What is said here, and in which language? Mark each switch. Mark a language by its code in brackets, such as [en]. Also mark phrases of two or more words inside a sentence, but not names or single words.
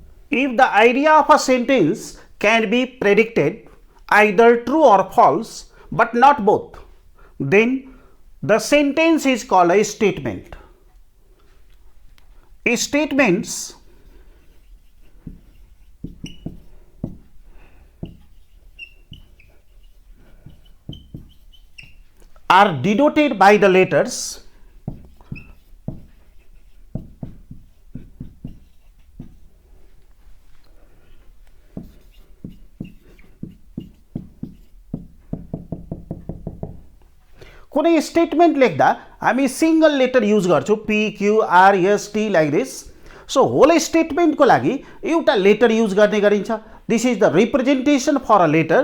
[en] If the idea of a sentence can be predicted either true or false but not both, then the sentence is called a statement. Statements are denoted by the letters [ne] कुनै स्टेटमेंट लेख्दा हामी [en] single letter use [ne] गर्छौं [en] P Q R S T like this. so whole statement [ne] को लागि एउटा लेटर यूज गर्ने गरिन्छ. [en] this is the representation for a letter.